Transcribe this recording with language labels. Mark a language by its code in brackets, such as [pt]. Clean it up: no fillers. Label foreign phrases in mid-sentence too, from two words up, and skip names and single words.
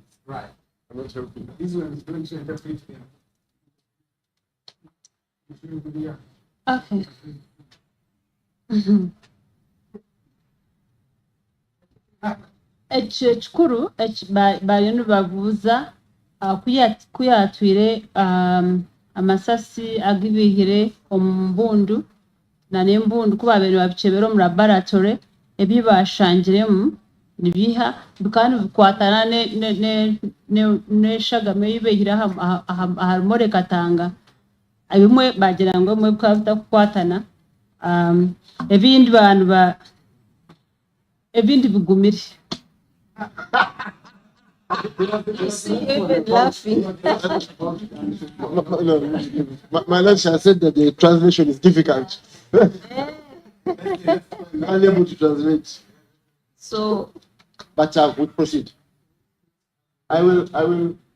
[en] right. I'm not helping. This one is going to interpret them. Okay. [nyn] Ekyo kikuru bariyo nibabuuza kuyatwire amasasi agibihire omu mbundu na n'embundu kuba babaire babicebera omu laboratory ebi bashangiremu nibiha bikaba nibikwatana n'eshagama ei beihire aha Mole Katanga ebimwe bagira ngu ebimwe bikaba bitakukwatana ebindi bantu ebindi bigumire. [en] Laughing. My lord shall said that the translation is difficult. Unable to translate. So, But we'll proceed. I will.